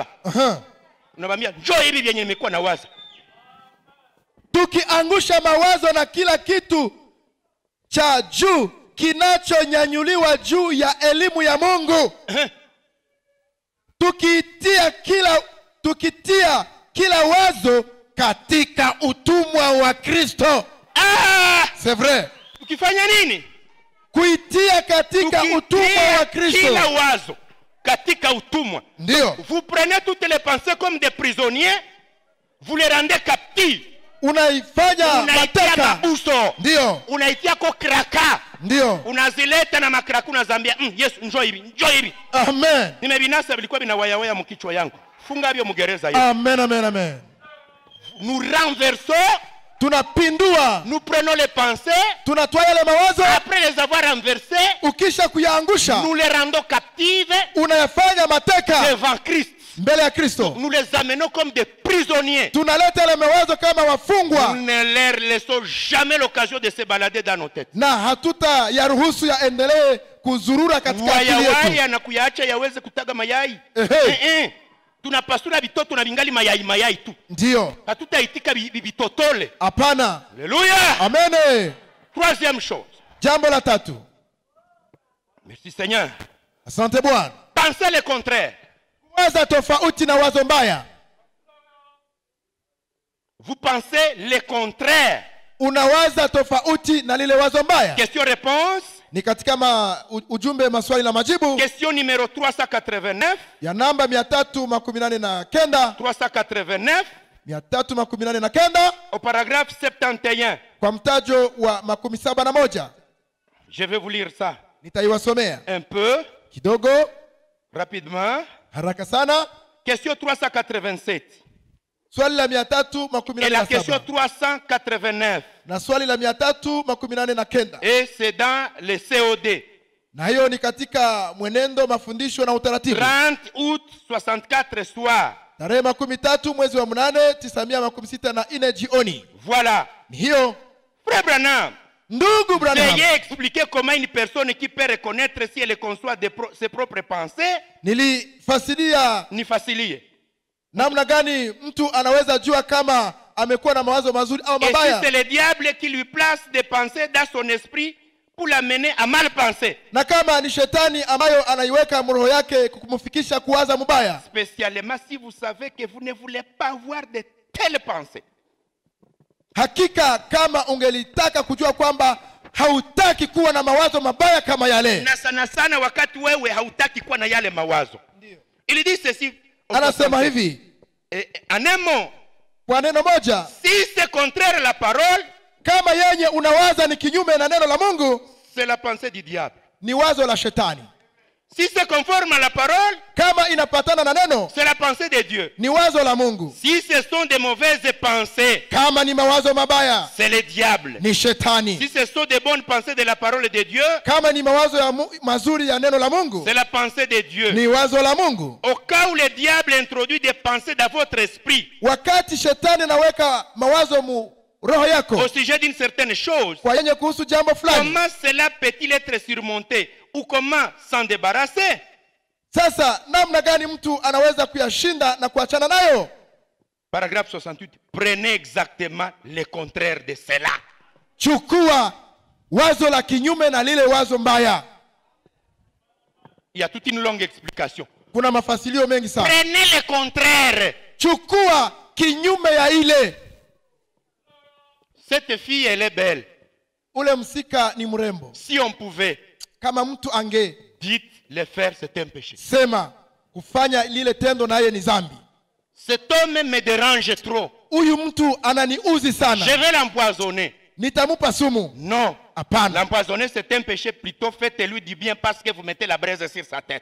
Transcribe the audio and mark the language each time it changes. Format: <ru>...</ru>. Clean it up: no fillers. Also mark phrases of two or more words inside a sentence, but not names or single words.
<sw>Unabambia njoo hivi vyenye nimekuwa na waza. Tukiangusha mawazo na kila kitu cha juu kinachonyanyuliwa juu ya elimu ya Mungu. Tukitia kila wazo katika utumwa wa Kristo.</sw> <fr>C'est vrai.</fr> <sw>Tukifanya nini? Kuitia katika utumwa wa Kristo. Kila wazo katika utumwa. Ndio.</sw> <fr>Vous prenez toutes les pensées comme des prisonniers, vous les rendez captifs.</fr> <sw>Unaifanya mateka. Ndio. Unaitia kwa kraka. Ndio. Unazileta na makraka unazambia, Yesu njoo hivi. Amen. Nimebinasa bilikuwa binawayawaya mkichwa yangu. Funga byo mugereza Yesu. Amen, amen, amen.</sw> <fr>Nous renversons,</fr> <sw>tunapindua,</sw> <fr>nous prenons les pensées,</fr> <sw>tunatoa yale mawazo,</sw> <fr>après les avoir renversées,</fr> <sw>ukisha kuyaangusha,</sw> <fr>nous les rendons captives,</fr> <sw>unayafanya mateka</sw> <fr>devant Christ,</fr> <sw>mbele ya Kristo.</sw> <fr>nous les amenons comme des prisonniers.</fr> <sw>Tunaleta yale mawazo kama wafungwa.</sw> <fr>Nous ne leur laissons jamais l'occasion de se balader dans nos têtes.</fr> <sw>Na hatuta yaruhusu yaendelee kuzurura katika akili yetu. Na kuyaacha yaweze kutaga mayai. Tunapasura vitoto na vingali mayai tu. Ndio. Hatutaitika vitotole. Hapana. Alléluia. Amen.</sw> <fr>Troisième chose.</fr> <sw>Jambo la tatu.</sw> <fr>Merci Seigneur.</fr> <sw>Asante Bwana.</sw> <fr>Pensez le contraire.</fr> <sw>Waza tofauti na wazo mbaya.</sw> <fr>Vous pensez le contraire.</fr> <sw>Unawaza tofauti na lile wazo mbaya.</sw> <fr>Question réponse.</fr> <sw>Ni katika ujumbe maswali na majibu.</sw> <fr>Question numéro 389.</fr> <sw>Ya namba 389. 389.</sw> <fr>Au paragraphe 71.</fr> <sw>Kwa mtajo wa 71.</sw> <fr>Je vais vous lire ça.</fr> <sw>Nitaiwasomea.</sw> <fr>Un peu.</fr> <sw>Kidogo.</sw> <fr>Rapidement.</fr> <sw>Haraka sana.</sw> <fr>Question 387.</fr> <sw>Swali la 387.</sw> <fr>Et la question 389.</fr> <sw>Na swali la 389.</sw> <fr>Et c'est dans le COD.</fr> <sw>Na hiyo ni katika mwenendo, mafundisho na utaratibu.</sw> <fr>30 août 64 soir.</fr> <sw>Tarehe 13 mwezi wa 8 1964 jioni.</sw> <fr>Voilà.</fr> <sw>Ni hiyo.</sw> <fr>Frère Branham.</fr> <sw>Ndugu Branham.</sw> <fr>Veuillez expliquer comment une personne qui peut reconnaître si elle conçoit ses propres pensées.</fr> <sw>Nifasilie. Namna gani mtu anaweza jua kama amekuwa na mawazo mazuri au mabaya?</sw> <fr>Et si c'est le diable qui lui place des pensées dans son esprit pour l'amener à mal penser.</fr> <sw>Na kama ni shetani ambayo anaiweka roho yake kumfikisha kuwaza mabaya.</sw> <fr>Spécialement si vous savez que vous ne voulez pas avoir de telles pensées.</fr> <sw>Hakika kama ungelitaka kujua kwamba hautaki kuwa na mawazo mabaya kama yale. Na sana wakati wewe hautaki kuwa na yale mawazo. Ndio.</sw> <fr>Il dit ceci.</fr> <sw>Anasema hivi.</sw> <fr>En un mot.</fr> <sw>Kwa neno moja.</sw> <fr>Si c'est contraire à la parole.</fr> <sw>Kama yenye unawaza ni kinyume na neno la Mungu.</sw> <fr>C'est la pensée du diable.</fr> <sw>Ni wazo la shetani.</sw> <fr>Si c'est conforme à la parole,</fr> <sw>kama inapatana na neno,</sw> <fr>c'est la pensée de Dieu.</fr> <sw>Ni wazo la Mungu.</sw> <fr>Si ce sont des mauvaises pensées,</fr> <sw>kama ni mawazo mabaya,</sw> <fr>c'est le diable.</fr> <sw>Ni shetani.</sw> <fr>Si ce sont des bonnes pensées de la parole de Dieu,</fr> <sw>kama ni mawazo ya mazuri ya neno la Mungu,</sw> <fr>c'est la pensée de Dieu.</fr> <sw>Ni wazo la Mungu.</sw> <fr>Au cas où le diable introduit des pensées dans votre esprit,</fr> <sw>wakati shetani anaweka mawazo mu roho yako,</sw> <fr>au sujet d'une certaine chose,</fr> <sw>kwa yenye kuhusu jambo fulani,</sw> <fr>comment cela peut-il être surmonté ou comment s'en débarrasser?</fr> <sw>Sasa namna gani mtu anaweza kuyashinda na kuachana nayo?</sw> <fr>Paragraphe 68. Prenez exactement le contraire de cela.</fr> <sw>Chukua wazo la kinyume na lile wazo mbaya.</sw> <fr>Il y a toute une longue explication.</fr> <sw>Kuna mafasilio mengi sana.</sw> <fr>Prenez le contraire.</fr> <sw>Chukua kinyume ya ile.</sw> <fr>Cette fille, elle est belle.</fr> <sw>Ule msika ni mrembo.</sw> <fr>Si on pouvait,</fr> <sw>kama mtu ange,</sw> <fr>dites le faire, c'est un péché.</fr> <sw>Sema kufanya lile tendo naye ni dhambi.</sw> <fr>Cet homme me dérange trop.</fr> <sw>Huyu mtu ananiuzi sana.</sw> <fr>Je vais l'empoisonner.</fr> <sw>Nitamupa sumu.</sw> <fr>Non.</fr> <sw>Hapana.</sw> <fr>L'empoisonner c'est un péché, plutôt faites-lui du bien parce que vous mettez la braise sur sa tête.</fr>